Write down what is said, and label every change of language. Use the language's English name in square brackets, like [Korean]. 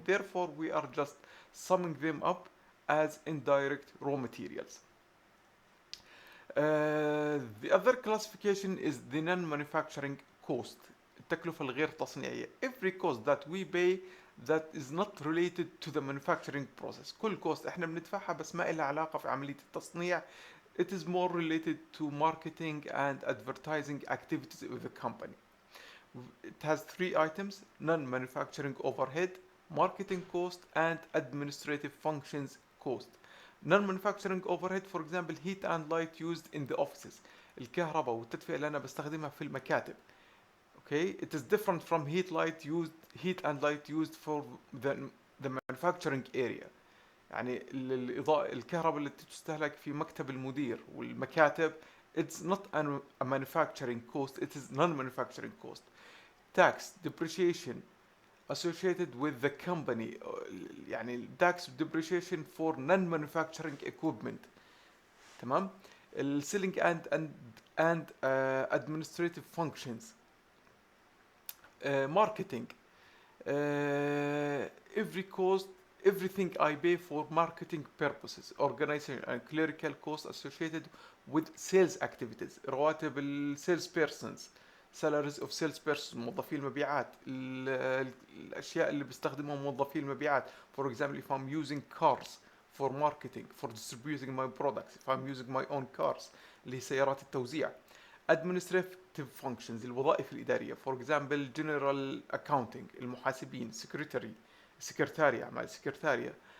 [English] Therefore, we are just summing them up as indirect raw materials. The other classification is the non-manufacturing cost. [Arabic] التكلفة الغير تصنيعية. [English] Every cost that we pay that is not related to the manufacturing process. [Arabic] كل cost احنا بندفعها بس ما لها علاقة في عملية التصنيع. [English] It is more related to marketing and advertising activities of the company. It has three items: non-manufacturing overhead, marketing cost, and administrative functions cost. Non-manufacturing overhead, for example, heat and light used in the offices. [Arabic] الكهرباء والتدفئة اللي أنا بستخدمها في المكاتب. [English] Okay, it is different from heat and light used for the manufacturing area. [Arabic] يعني الإضاءة الكهرباء اللي تستهلك في مكتب المدير والمكاتب, [English] it's not a manufacturing cost, it is non-manufacturing cost. Tax, depreciation associated with the company, يعني tax depreciation for non-manufacturing equipment. [Arabic] تمام. [English] selling and administrative functions. Marketing, everything I pay for marketing purposes, organization and clerical costs associated with sales activities. [Arabic] رواتب [English] sales persons, salaries of sales persons, [Arabic] موظفي المبيعات, الأشياء اللي بيستخدمها موظفي المبيعات. [English] For example, if I'm using cars for marketing, for distributing my products, if I'm using my own cars, [Arabic] اللي هي سيارات التوزيع. [English] Administrative functions, [Arabic] الوظائف الإدارية. [English] For example, general accounting, المحاسبين, secretariat [Arabic] مع السكرتارية.